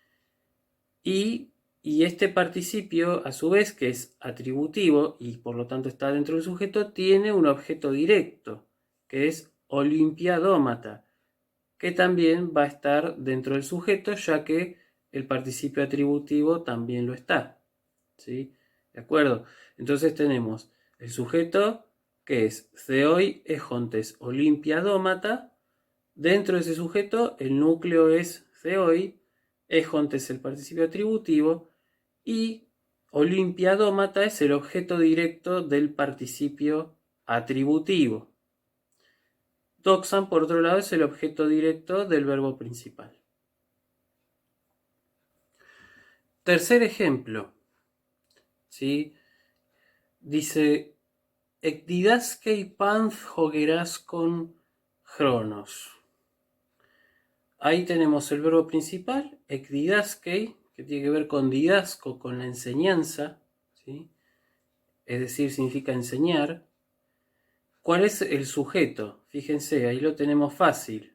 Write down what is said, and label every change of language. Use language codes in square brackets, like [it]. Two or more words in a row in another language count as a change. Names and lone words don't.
[es] Y este participio, a su vez, que es atributivo y por lo tanto está dentro del sujeto, tiene un objeto directo, que es olimpiadómata, que también va a estar dentro del sujeto, ya que el participio atributivo también lo está. ¿Sí? ¿De acuerdo? Entonces tenemos el sujeto, que es [el] θεοὶ ἔχοντες Ὀλύμπια δώματα. [es] Dentro de ese sujeto, el núcleo es theoi, ejontes el participio atributivo, y olimpiadómata es el objeto directo del participio atributivo. Doxan, por otro lado, es el objeto directo del verbo principal. Tercer ejemplo, ¿sí? Dice, [el] ἐκδιδάσκει πάνθ' ὁ γηράσκων χρόνος. [es] Ahí tenemos el verbo principal, ekdidaskei, que tiene que ver con didasco, con la enseñanza, ¿sí? Es decir, significa enseñar. ¿Cuál es el sujeto? Fíjense, ahí lo tenemos fácil.